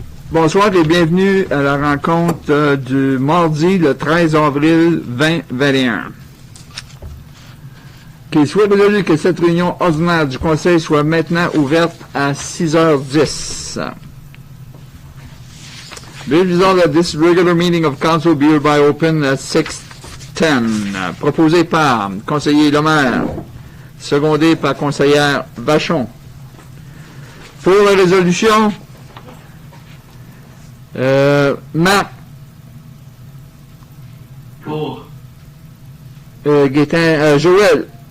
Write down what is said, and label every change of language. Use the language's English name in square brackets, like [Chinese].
[French] Bonsoir et bienvenue à la rencontre du mardi le 13 avril 2021. Qu'il soit résolu que cette réunion ordinaire du Conseil soit maintenant ouverte à 6h10. [English] Be resolved that this regular meeting of council be hereby open at 6:10. [French] Proposé par conseiller Lemaire, secondé par conseillère Vachon. Pour la résolution, Marc. Pour. Gaétan, Joël.